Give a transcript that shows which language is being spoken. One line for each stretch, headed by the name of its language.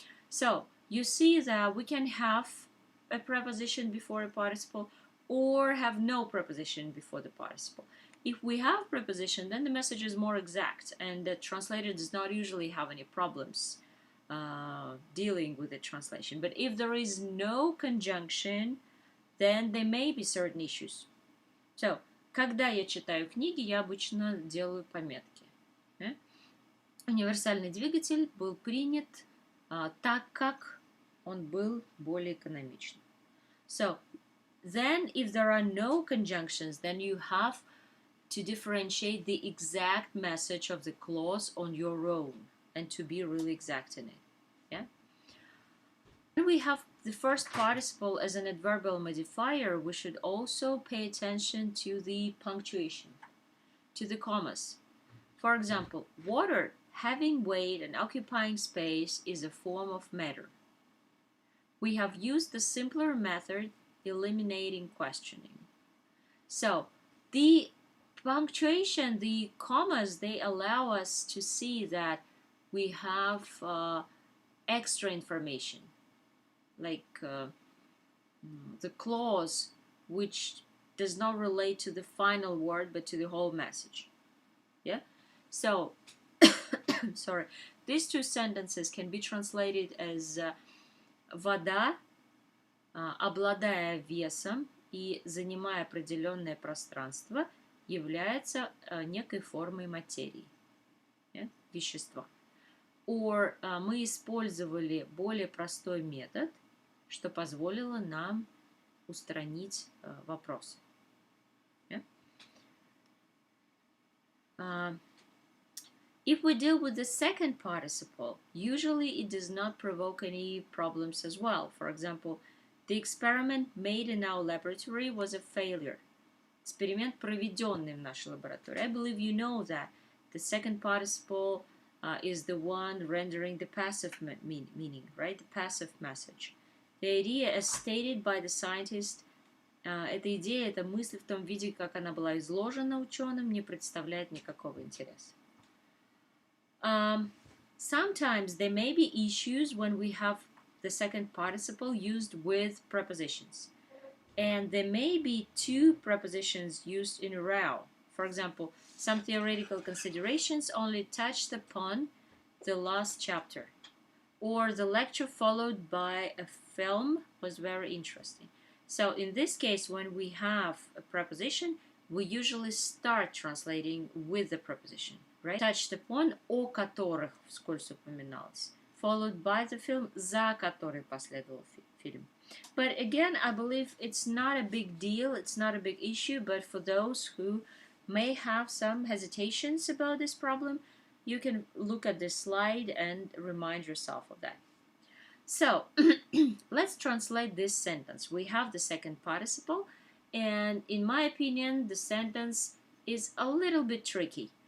English: So, you see that we can have a preposition before a participle or have no preposition before the participle. If we have preposition, then the message is more exact, and the translator does not usually have any problems dealing with the translation. But if there is no conjunction, then there may be certain issues.
Russian: So, когда я читаю книги, я обычно делаю пометки. Универсальный двигатель был принят так как он был более экономичным.
English: So, then if there are no conjunctions, then you have to differentiate the exact message of the clause on your own and to be really exact in it. Yeah. When we have the first participle as an adverbial modifier, we should also pay attention to the punctuation, to the commas. For example, water having weight and occupying space is a form of matter. We have used the simpler method, eliminating questioning. So the punctuation, the commas, they allow us to see that we have extra information, like the clause which does not relate to the final word but to the whole message. Yeah. So sorry, these two sentences can be translated as
Russian: вода, обладая весом и занимая определенное пространство, является некой формой материи, вещества. Or мы использовали более простой метод, что позволило нам устранить вопросы.
English: If we deal with the second participle, usually it does not provoke any problems as well. For example, the experiment made in our laboratory was a failure.
Russian: Эксперимент, проведенный в нашей лаборатории.
English: I believe you know that the second participle is the one rendering the passive meaning, right? The passive message. The idea, as stated by the scientist,
Russian: эта идея, эта мысль в том виде, как она была изложена ученым, не представляет никакого интереса.
English: Sometimes there may be issues when we have the second participle used with prepositions. And there may be two prepositions used in a row. For example, some theoretical considerations only touched upon the last chapter. Or the lecture followed by a film was very interesting. So in this case, when we have a preposition, we usually start translating with the preposition. Right? Touched upon,
Russian: о которых вскользь упоминалось,
English: followed by the film,
Russian: за который последовал фильм.
English: But again, I believe it's not a big deal, it's not a big issue, but for those who may have some hesitations about this problem, you can look at this slide and remind yourself of that. So, let's translate this sentence. We have the second participle, and in my opinion, the sentence is a little bit tricky.